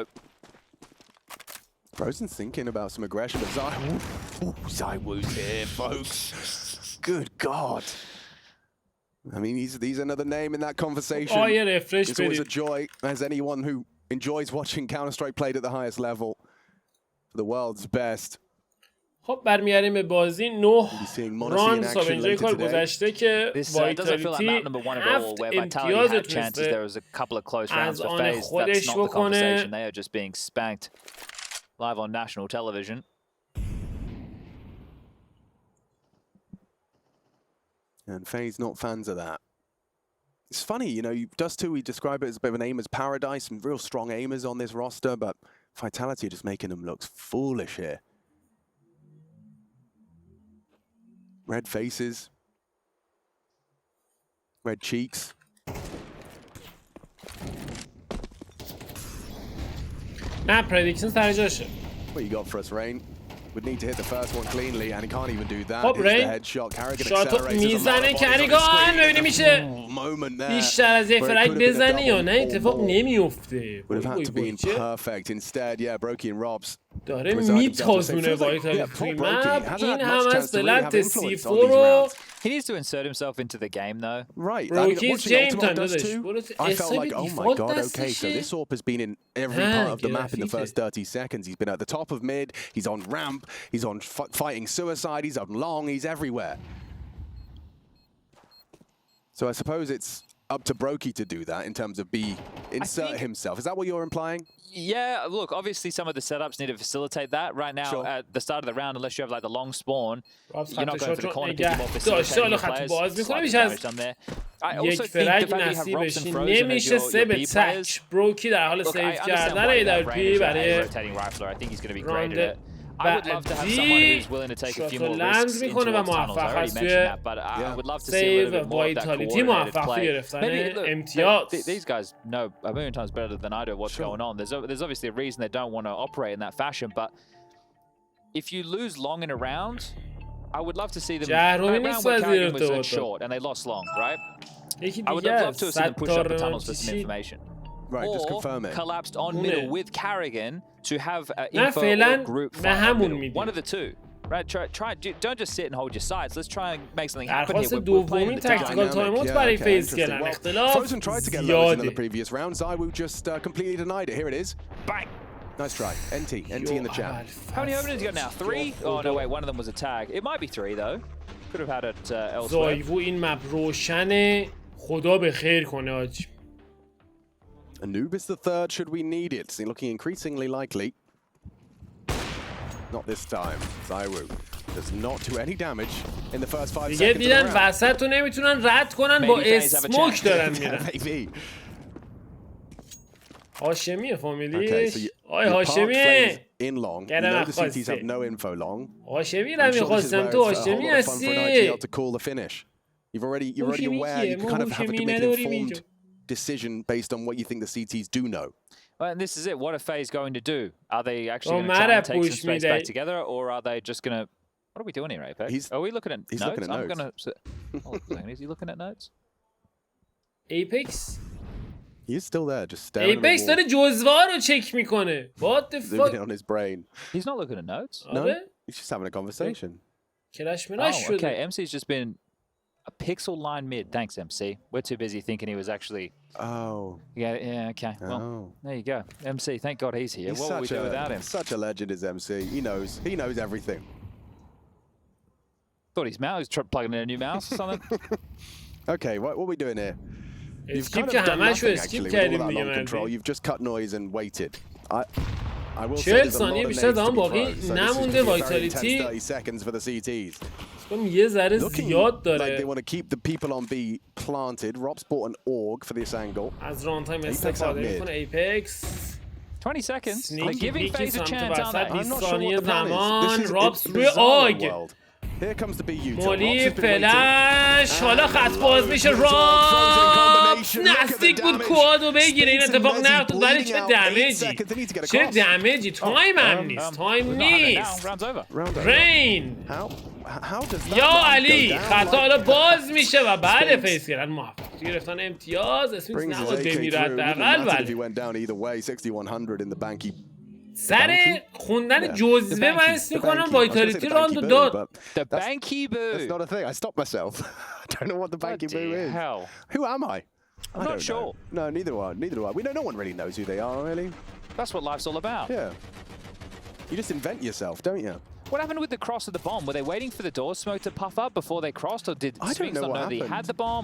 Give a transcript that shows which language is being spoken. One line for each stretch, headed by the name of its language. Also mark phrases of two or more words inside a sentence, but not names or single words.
English: Frozen's thinking about some aggression, but Zywoo's here, folks. Good God. I mean, he's another name in that conversation. Oh, yeah, refresh. It's always a joy, as anyone who enjoys watching Counter-Strike played at the highest level. The world's best.
Persian: خب برمیگردیم به بازی 9 راند تا اینجای کار گذشته که وایتالیتی 7 امتیاز تونسته از آن خودش بکنه.
English: They are just being spanked live on national television. And FaZe not fans of that. It's funny, you know, Dust 2, we describe it as a bit of an aimer's paradise, and real strong aimers on this roster, but Vitality are just making them look foolish here. Red faces. Red cheeks.
Persian: نه پردیکشن سر جاشه.
English: What you got for us, Rain? Would need to hit the first one cleanly, and he can't even do that.
Persian: خب رین شات میزنه کریگان ببینیم میشه بیشتر از یه فرک بزنه یا نه اتفاق نمیفته.
English: Would have had to be perfect. Instead, yeah, Brokey and Robs
Persian: داره میتازونه وایتالیتی توی مپ. این هم از بلند C4 رو
English: He needs to insert himself into the game though. Right.
Persian: Brokies James دادش.
English: I felt like, oh my god, okay, so this AWP has been in every part of the map in the first 30 seconds. He's been at the top of mid, he's on ramp, he's on fighting suicide, he's on long, he's everywhere. So I suppose it's up to Brokey to do that in terms of insert himself. Is that what you're implying? Yeah, look, obviously some of the setups need to facilitate that. Right now, at the start of the round, unless you have like the long spawn, you're not going for the corner pick, more facilitating the players. I also think the fact that you have Robs and Frozen as your B players.
Persian: بروکی در حال سیو کردن AWP برای
English: rotating rifler. I think he's going to be great at it. I would love to have someone who's willing to take a few more risks into the tunnels. I already mentioned that, but I would love to see a little bit more of that coordinated play. Maybe, look, these guys know a million times better than I do what's going on. There's obviously a reason they don't want to operate in that fashion, but if you lose long in a round, I would love to see them. That round where Carrigan was then short and they lost long, right? I would love to see them push up the tunnels for some information. Right, or just confirm it. Collapsed on middle with Carrigan to have info or group fight on middle. One of the two. Right, try, don't just sit and hold your sides. Let's try and make something happen here. We're playing the tactical timeout
Persian: برای فیز کردن. اختلاف
English: Frozen tried to get low in the previous round. Zywoo just completely denied it. Here it is. Bang. Nice try. NT in the chat. How many openings you got now? 3? Oh no, wait, one of them was a tag. It might be 3 though. Could have had it elsewhere.
Persian: زایوو این مپ روشنه. خدا به خیر کنه آج.
English: Anubis the third, should we need it? Looking increasingly likely. Not this time. Zywoo does not do any damage in the first 5 seconds.
Persian: دیدن وسط رو نمیتونن رد کنن با اسموک دارن میرن. هاشمیه فامیلیش. آی هاشمیه.
English: In long. You know the CTs have no info long.
Persian: هاشمی رو میخواستم تو هاشمی هستی.
English: To call the finish. You're already aware. You kind of have to make an informed decision based on what you think the CTs do know. Well, and this is it. What are FaZe going to do? Are they actually going to try and take some space back together, or are they just going to... What are we doing here, Apex? Are we looking at notes? Looking at I'm going to... Hold on a second. Is he looking at notes? Apex? He is still there, just staring at the
Persian: Apex داره جزوه رو چک میکنه.
English: What the fuck? on his brain. He's not looking at notes. No, he's just having a conversation.
Persian: کلاش مناش شده.
English: Okay, MC's just been... A pixel line mid. Thanks, MC. We're too busy thinking he was actually... Oh. Yeah, okay. Well, there you go. MC, thank God he's here. What would we do without him? Such a legend is MC. He knows everything. Thought his mouse was plugging in a new mouse or something. Okay, what are we doing here? You've kind of done nothing actually with all that long control. You've just cut noise and waited. I will say there's a lot of nades to be pro, so this is very intense 30 seconds for the CTs.
Persian: یه ذره زیاد داره.
English: Like they want to keep the people on B planted. Rob's bought an org for this angle.
Persian: از
English: run time
Persian: استفاده میکنه Apex.
English: 20 seconds. They're giving FaZe a chance, aren't they? I'm not sure what the plan is.
Persian: Robs روی آگ.
English: Here comes the BU.
Persian: مولی فلش. حالا خط باز میشه. رابس نزدیک بود کوادو بگیره. این اتفاق نیفتاد ولی چه دمیجی. تایم هم نیست. تایم نیست. رین. یا علی خطا حالا باز میشه و بله فیز کردن موفق گرفتن امتیاز. اسمیت نباید بمیره حداقل. سر خوندن جزوه من اسم میکنم وایتالیتی راندو داد.
English: The Banky Boo. That's not a thing. I stopped myself. I don't know what the Banky Boo is. Hell. Who am I? I'm not sure. No, neither do I. We know no one really knows who they are, really. That's what life's all about. Yeah. You just invent yourself, don't you? What happened with the cross of the bomb? Were they waiting for the door smoke to puff up before they crossed, or did Sphinx not know that he had the bomb?